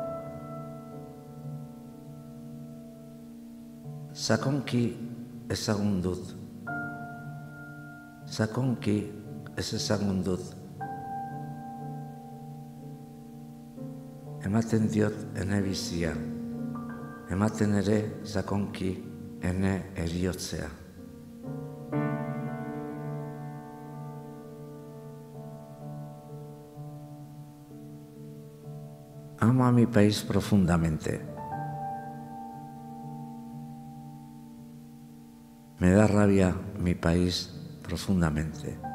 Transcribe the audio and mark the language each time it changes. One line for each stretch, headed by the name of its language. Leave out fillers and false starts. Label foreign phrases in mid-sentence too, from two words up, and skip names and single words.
Basque: Sakonki ezagun dut. Sakonki ez ezagun dut. Ematen diot ene bizia. Ematen ere sakonki ene eriotzea.
Spanish: Amo a mi país profundamente. Me da rabia mi país profundamente.